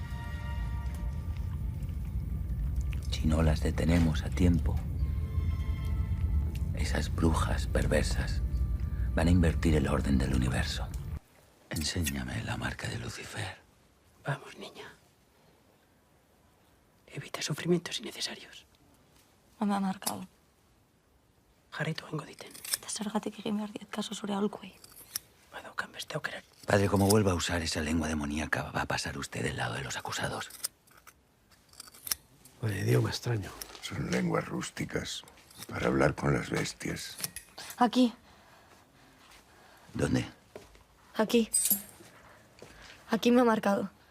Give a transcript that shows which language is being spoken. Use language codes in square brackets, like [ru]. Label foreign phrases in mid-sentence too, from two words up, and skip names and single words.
[es] Si no las detenemos a tiempo, esas brujas perversas van a invertir el orden del universo. Enséñame la marca de Lucifer. Vamos, niña. Evita sufrimientos innecesarios. No me ha marcado. [eu] Jarraitu egingo diten. Eta zergatik egin behar diet kaso zure aholkuei. Badaukan beste aukerak. [es] Padre, como vuelva a usar esa lengua demoníaca, va a pasar usted del lado de los acusados. Vaya idioma extraño. Son lenguas rústicas para hablar con las bestias. Aquí, ¿Dónde? aquí. Aquí me ha marcado.